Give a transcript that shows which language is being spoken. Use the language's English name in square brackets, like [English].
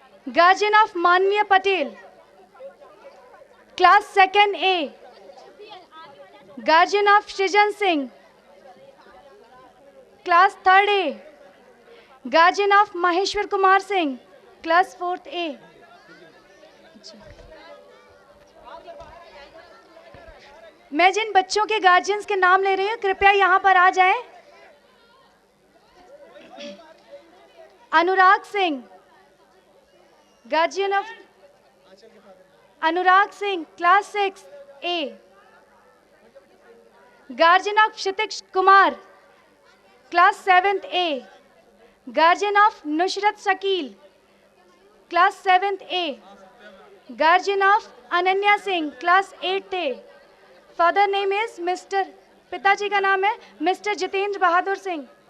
[English] Guardian of Manviya Patel, class Second A. Guardian of Shrijan Singh, class Third A. Guardian of Maheshwar Kumar Singh, class Fourth A. [Hindi] मैं जिन बच्चों के guardians के नाम ले रही हूँ कृपया यहाँ पर आ जाएं। [English] Anurag Singh, guardian of Anurag Singh, class 6 A. Guardian of Kshitij Kumar, Class 7th A. Guardian of Nushrat Shakil, Class 7th A. Guardian of Ananya Singh, Class 8th A. Father name is Mr. [Hindi] पिताजी का नाम है मिस्टर जितेंद्र बहादुर सिंह.